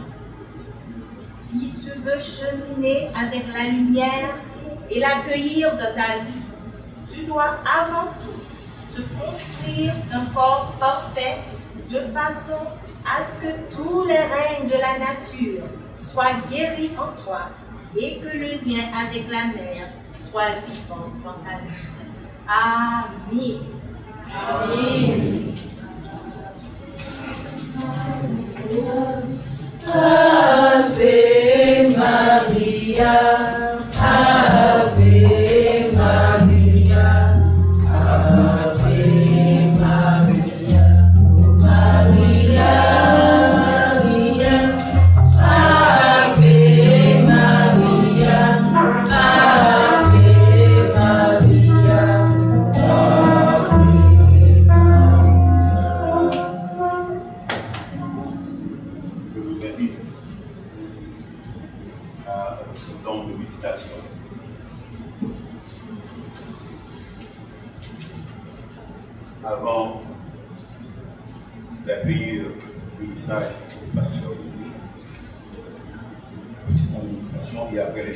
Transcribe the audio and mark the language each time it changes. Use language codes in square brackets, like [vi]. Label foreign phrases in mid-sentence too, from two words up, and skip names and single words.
[fr] Si tu veux cheminer avec la lumière et l'accueillir dans ta vie, tu dois avant tout te construire un corps parfait de façon à ce que tous les règnes de la nature soient guéris en toi et que le lien avec la mère soit vivant dans ta vie. Amen. Amen. [la] Ave Maria, Ave Maria, Ave Maria, Maria, Maria, Ave Maria, Ave Maria, [fr] Je vous invite à ce temps de méditation. Avant d'accueillir le message du pasteur Louis, c'est en méditation et après les chants.